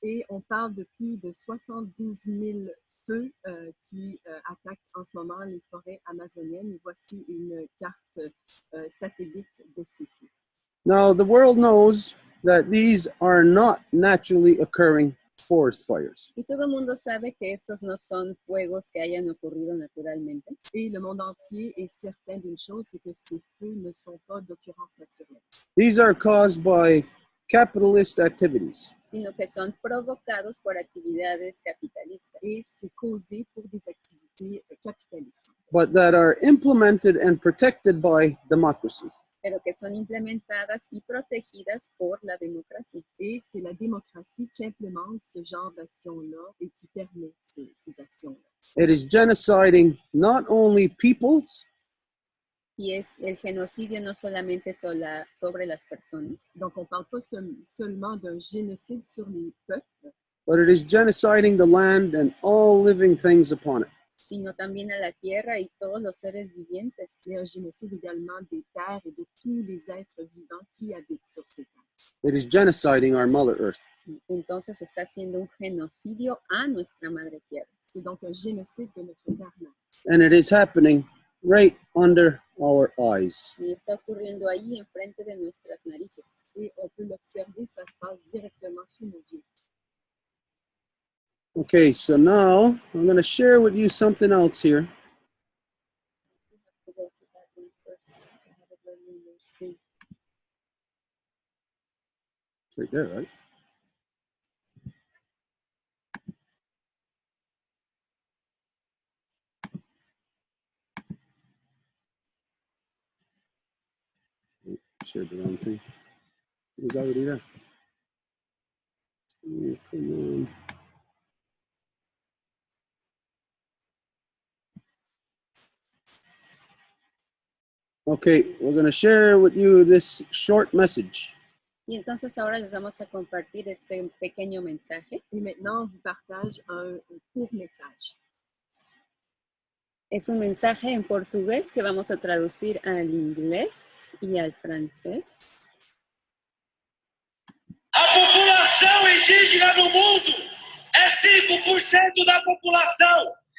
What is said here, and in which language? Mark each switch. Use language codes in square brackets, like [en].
[fr] Et on parle de plus de 72 000 feux qui attaquent en ce moment les forêts amazoniennes. Et voici une carte satellite de ces feux. [en] Now, the world knows that these are not naturally occurring forest fires. [es] Y todo el mundo sabe que estos no son fuegos que hayan ocurrido naturalmente. [fr] Et le monde entier est certain d'une chose, c'est que ces feux ne sont pas d'occurrence naturelle. [en] These are caused by capitalist activities. [es] Sino que son provocados por actividades capitalistas. [fr] Et c'est causé pour des activités capitalistes. [en] But that are implemented and protected by democracy. [es] Pero que son implementadas y protegidas por la democracia. [fr] Et c'est la démocratie qui implémente ce genre d'action-là et qui permet ces actions-là. [en] It is genociding not only peoples, [es] Y es el genocidio no solamente sobre las personas. [fr] Donc, on ne parle pas seulement d'un génocide sur les peuples, [en] but it is genociding the land and all living things upon it. [es] Sino también a la tierra y todos los seres vivientes. [fr] mais un génocide également des terres et de tous les êtres vivants qui habitent sur ces terres. [en] It is genociding our Mother Earth. [es] Entonces está haciendo un genocidio a nuestra madre tierra. [fr] C'est donc un génocide de notre terre-mère. [en] And it is happening right under our eyes. [es] Y está ocurriendo ahí enfrente de nuestras narices. [fr] Et on peut l'observer, ça se passe directement sous nos yeux. [en] Okay, so now I'm going to share with you something else here. You have to go to that one first. I have it running on your screen. It's right there, right? Oh, shared the wrong thing. It was already there. Oh, come on. Okay, we're going to share with you this short message. [es] Y entonces ahora les vamos a compartir este pequeño mensaje. [fr] Et maintenant, on vous partage un court message. [es] Es un mensaje en portugués que vamos a traducir al inglés y al francés. [pt] A população indígena no mundo é 5% da população.